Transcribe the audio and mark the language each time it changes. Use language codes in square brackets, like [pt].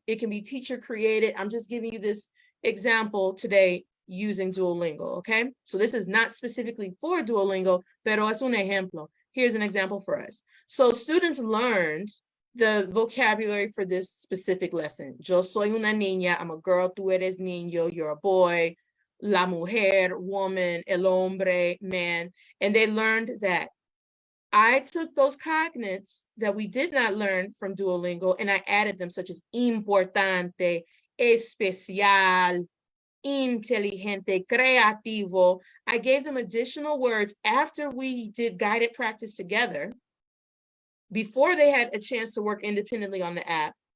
[en] It can be teacher created. I'm just giving you this example today using Duolingo, okay? So this is not specifically for Duolingo, [es] pero es un ejemplo. [en] Here's an example for us. So students learned the vocabulary for this specific lesson. [es] Yo soy una niña, [en] I'm a girl, [es] tú eres niño, [en] you're a boy, [es] la mujer, woman, el hombre, man. [en] And they learned that. I took those cognates that we did not learn from Duolingo and I added them, such as importante, especial, inteligente, creativo. I gave them additional words after we did guided practice together, before they had a chance to work independently on the app.